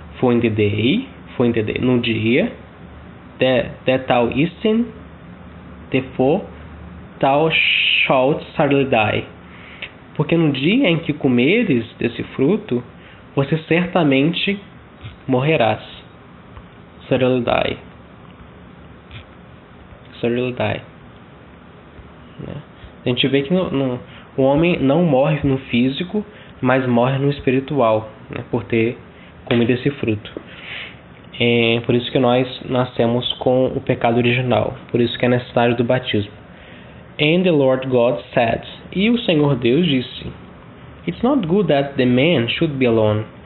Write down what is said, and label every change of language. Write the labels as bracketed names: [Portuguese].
[English] For in the day, [Portuguese] no dia, [English] that thou eatest, therefore thou shalt certainly die. [Portuguese] Porque no dia em que comeres desse fruto, você certamente morrerás. [English] Certainly die. Certainly die. [Portuguese] A gente vê que o homem não morre no físico, mas morre no espiritual, né, por ter comido esse fruto. É por isso que nós nascemos com o pecado original. Por isso que é necessário do batismo. [English] And the Lord God said, [Portuguese] e o Senhor Deus disse, [English] it's not good that the man should be alone.